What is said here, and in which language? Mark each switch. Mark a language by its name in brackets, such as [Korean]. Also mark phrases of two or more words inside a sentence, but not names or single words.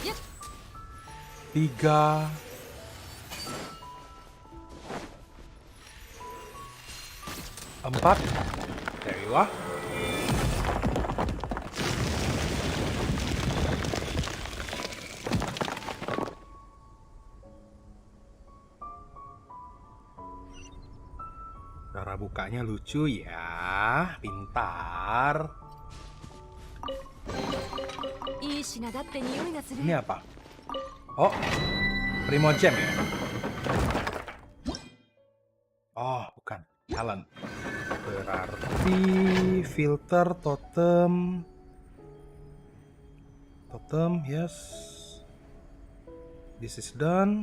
[English] 3, 4. There you are. [Indonesian] Cara bukanya lucu ya, pintar. [Japanese] いい品だって匂いがする [Indonesian] Ini apa? Oh, Primo Gem ya? Oh, bukan. Talent. Berarti filter totem. [English] Totem, yes. This is done.